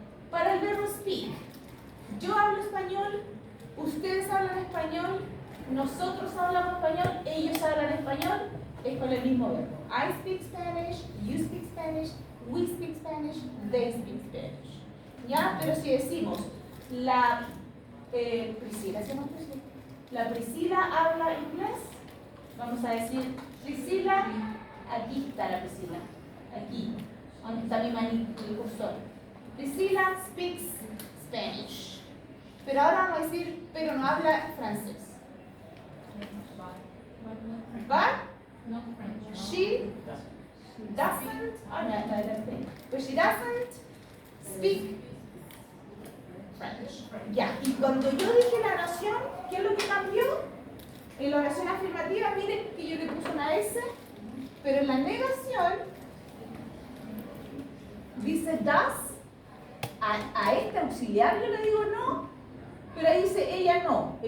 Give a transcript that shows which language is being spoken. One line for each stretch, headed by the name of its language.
Spanish: Para el verbo speak, yo hablo español, ustedes hablan español, nosotros hablamos español, ellos hablan español, es con el mismo verbo.
English: I speak Spanish, you speak Spanish, we speak Spanish, they speak Spanish.
Spanish: ¿Ya? Pero si decimos, la Priscila, ¿se llama Priscila? La Priscila habla inglés, vamos a decir, Priscila, aquí está la Priscila, aquí, donde está mi manito, el cursor.
English: Priscila speaks Spanish.
Spanish: Pero ahora vamos a decir, pero no habla francés.
English: But she doesn't, but she doesn't speak French.
Spanish: Ya, y cuando yo dije la oración, ¿qué es lo que cambió? En la oración afirmativa, miren que yo le puse una S, pero en la negación dice does, a este auxiliar yo le digo no, pero ahí dice ella no ¿qué?